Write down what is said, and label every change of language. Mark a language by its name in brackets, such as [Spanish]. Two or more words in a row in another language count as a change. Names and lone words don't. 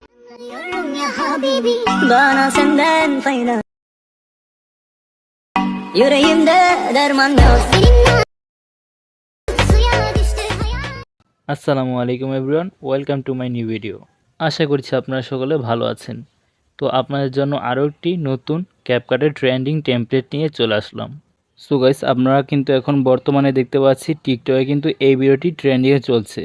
[Arabic] يا حبيبي [Turkish] bana senden fayda yüreğimde derman yok seninle suya düştü hayat [Arabic] السلام عليكم [English] everyone, welcome to my new video. [Bangla] আশা করছি আপনারা সকলে ভালো আছেন। তো আপনাদের জন্য আরও একটি নতুন ক্যাপকাটের ট্রেন্ডিং টেমপ্লেট নিয়ে চলে আসলাম। [English] so guys, [Bangla] আপনারা কিন্তু এখন বর্তমানে দেখতে পাচ্ছি টিকটকে কিন্তু এই ভিডিওটি ট্রেন্ডিংয়ে চলছে।